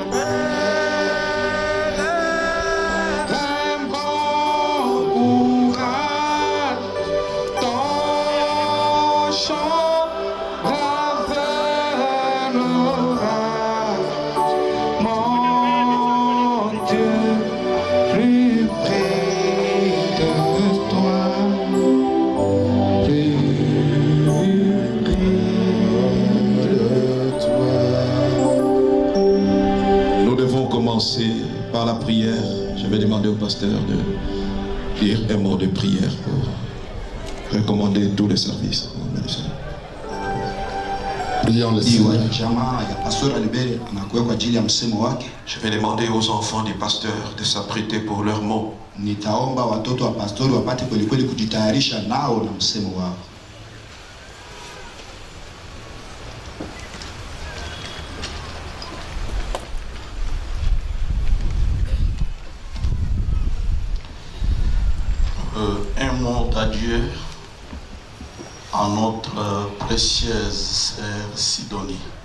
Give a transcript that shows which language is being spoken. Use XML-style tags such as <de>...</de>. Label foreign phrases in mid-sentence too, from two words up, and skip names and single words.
<fr>un bon courage, ton chant brave l'orage, mon Dieu, plus près de toi, plus près de toi. Nous devons commencer par la prière. Je vais demander au pasteur de dire un mot de prière pour recommander tous les services. Prions le</fr> <sw>Iwa</sw> <fr>Seigneur.</fr> <sw>jamaa ya Pastor Albert anakuwa kwa ajili ya msemo wake.</sw> <fr>Je vais demander aux enfants du pasteur de s'apprêter pour leurs mots.</fr> <sw>Nitaomba watoto wa pastori wapate kweli kweli kujitayarisha nao na msemo wao.</sw> <fr>Un mot d'adieu à notre précieuse sœur Sidonie.</fr>